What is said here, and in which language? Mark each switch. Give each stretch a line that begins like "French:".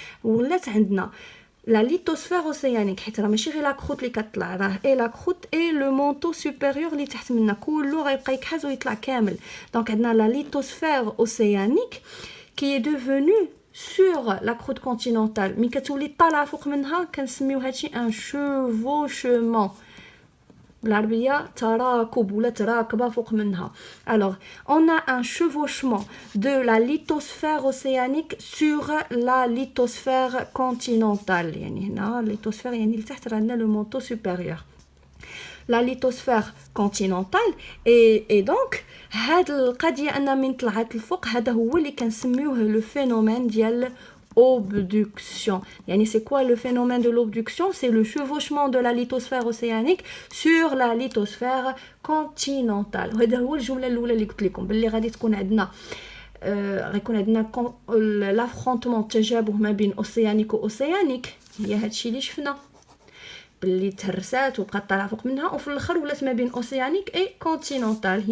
Arabic: ولات عندنا لا ليتوسفير اوسيانيك، حيت راه ماشي غير لا كروت اللي كطلع، راه اي لا كروت اي لو مونطو سوبيريور اللي تحت منا كله غيبقى يكحاز ويطلع كامل. دونك عندنا لا ليتوسفير اوسيانيك كي اي ديفونو
French: sur la croûte continentale.
Arabic: مي كتولي طالعه فوق منها كنسميو هادشي ان شوفوشمون، بالعربيه تراكب ولا تراكبه فوق منها.
French: alors on a un chevauchement de la lithosphère océanique sur la lithosphère continentale.
Arabic: يعني هنا lithosphère يعني لتحت راه عندنا
French: le manteau supérieur la lithosphère continentale. et donc
Arabic: هاد القضيه ان من طلعت الفوق هذا هو اللي كنسميوه لو فينومين ديال obduction. يعني
French: c'est quoi le phénomène de l'obduction? C'est le chevauchement de la lithosphère océanique sur la lithosphère continentale.
Arabic: وهذا هو الجمله الاولى اللي قلت لكم باللي غادي تكون عندنا غيكون عندنا لافرونتمون التجابه ما بين اوسيانيك واوسيانيك. هي هادشي اللي شفنا باللي تهرسات وبقات طالعه فوق منها، وفي الاخر ولات ما بين اوسيانيك اي كونتينونتال.